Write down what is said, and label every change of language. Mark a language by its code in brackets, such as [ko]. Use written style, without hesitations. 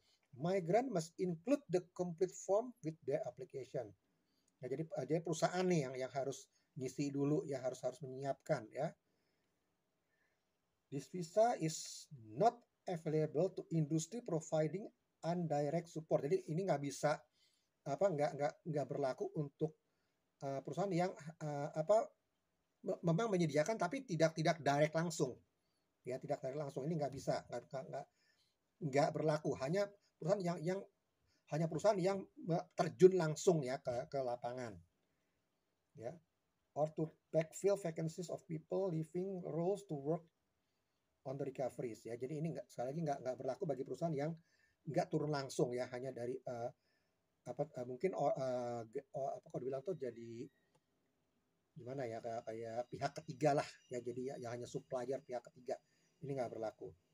[en] Migrant must include the complete form with their application. [id] Nah, jadi perusahaan nih yang harus ngisi dulu ya, harus menyiapkan ya. [en] This visa is not available to industry providing indirect support. [id] Jadi ini nggak bisa nggak berlaku untuk perusahaan yang memang menyediakan tapi tidak direct langsung. Ya, tidak direct langsung. Ini nggak bisa, nggak berlaku. Hanya perusahaan yang terjun langsung ya ke lapangan. Ya. [en] Or to backfill vacancies of people leaving roles to work on the recoveries [id] ya. Jadi ini sekali lagi nggak berlaku bagi perusahaan yang nggak turun langsung ya, hanya dari mungkin apa kalau dibilang tuh jadi gimana ya, kayak pihak ketiga lah ya, jadi ya hanya supplier pihak ketiga ini nggak berlaku.